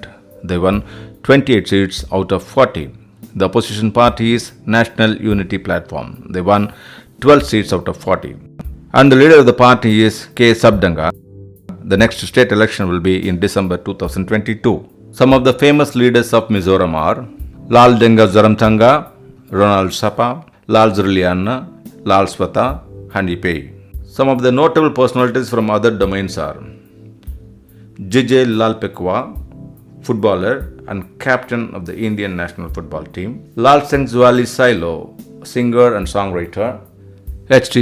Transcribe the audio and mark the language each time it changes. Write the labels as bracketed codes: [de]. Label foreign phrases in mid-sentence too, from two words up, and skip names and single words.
[en] They won 28 seats out of 40. The opposition party is National Unity Platform. They won 12 seats out of 40. And the leader of the party is K. Sabdanga. The next state election will be in December 2022. Some of the famous leaders of Mizoram are Lal Denga Zoramthanga, Ronald Sapa, Lal Zurliana, Lal Swata, and Ipei. Some of the notable personalities from other domains are J.J. Lal Pekwa, footballer and captain of the Indian national football team; Lal Sengzwali Silo, singer and songwriter; H.T.